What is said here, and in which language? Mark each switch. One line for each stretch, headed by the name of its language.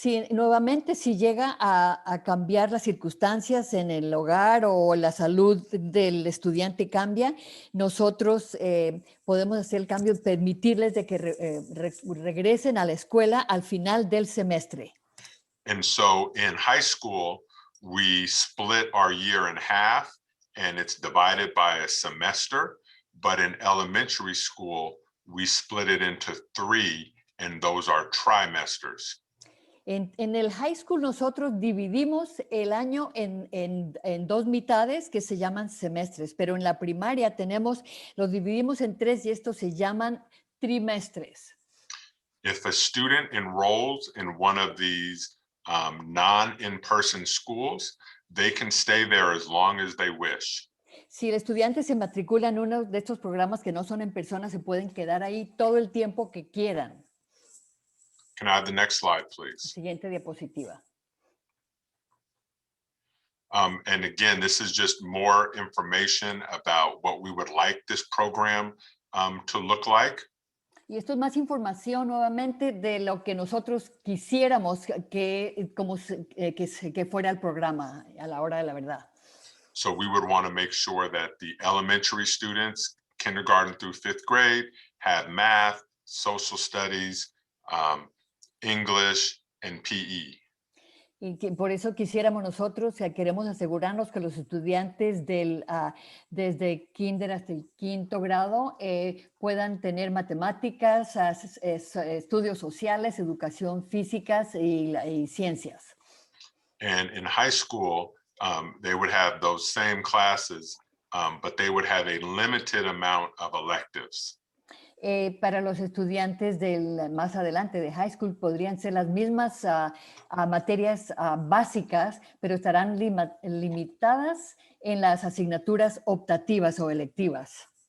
Spanish: Nuevamente, si llega a cambiar las circunstancias en el hogar o la salud del estudiante cambia, nosotros podemos hacer el cambio, permitirles de que regresen a la escuela al final del semestre.
English: And so in high school, we split our year in half and it's divided by a semester. But in elementary school, we split it into 3 and those are trimesters.
Spanish: En el high school nosotros dividimos el año en 2 mitades que se llaman semestres, pero en la primaria los dividimos en 3 y estos se llaman trimestres.
English: If a student enrolls in one of these non-in-person schools, they can stay there as long as they wish.
Spanish: Si el estudiante se matricula en uno de estos programas que no son en persona, se pueden quedar ahí todo el tiempo que quieran.
English: Can I have the next slide, please?
Spanish: Siguiente diapositiva.
English: And again, this is just more information about what we would like this program to look like.
Spanish: Y esto es más información nuevamente de lo que nosotros quisiéramos que fuera el programa a la hora de la verdad.
English: So we would want to make sure that the elementary students, kindergarten through 5th grade, have math, social studies, English, and PE.
Spanish: Y por eso quisiéramos nosotros, queremos asegurarnos que los estudiantes desde kinder hasta el 5º grado puedan tener matemáticas, estudios sociales, educación física y ciencias.
English: And in high school, they would have those same classes, but they would have a limited amount of electives.
Spanish: Para los estudiantes más adelante de high school podrían ser las mismas materias básicas, pero estarán limitadas en las asignaturas optativas o electivas.